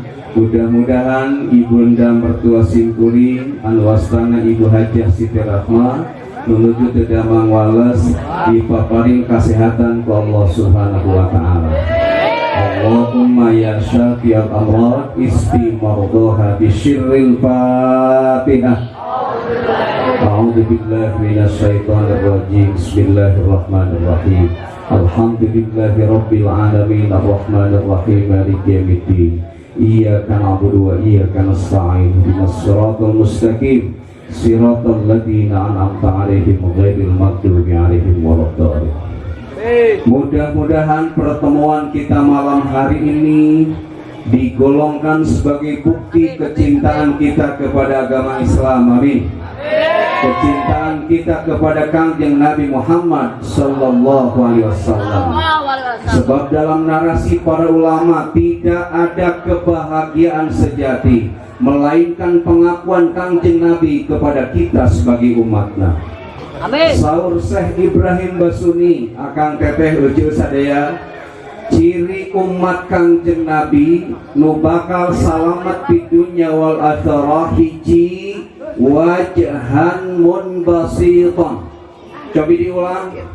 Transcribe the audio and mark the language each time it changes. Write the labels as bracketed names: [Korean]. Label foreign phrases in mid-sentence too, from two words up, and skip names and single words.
[Sundanese] Mudah-mudahan ibunda mertua sing kuring anu wastana Ibu Hajah Siti Rahma menuju ke damang wales dipaparing kesehatan ku [Arabic] الله سبحانه وتعالى. اللهم يا شافي الأمراض استمرضها بسر الفاتحة. أعوذ بالله من الشيطان الرجيم. بسم الله الرحمن الرحيم. الحمد لله رب العالمين الرحمن الرحيم مالك يوم الدين. إياك نعبد وإياك نستعين. اهدنا الصراط المستقيم. صراط الذين أنعمت عليهم غير المغضوب عليهم ولا الضالين. [Indonesian] Mudah-mudahan pertemuan kita malam hari ini digolongkan sebagai bukti kecintaan kita kepada agama Islam. Amin. Kecintaan kita kepada Kangjeng Nabi Muhammad [Arabic] صلى الله عليه وسلم. [Indonesian] Sebab dalam narasi para ulama tidak ada kebahagiaan sejati melainkan pengakuan Kangjeng Nabi kepada kita sebagai umatnya. Amin. [Sundanese] Saur Syekh Ibrahim Basuni akang teteh uju sadaya, ciri umat Kangjeng Nabi nu bakal salamat di [Arabic] الدنيا والآخرة [Sundanese] hiji [Arabic] وجها منبسطا. [Indonesian] Coba diulang.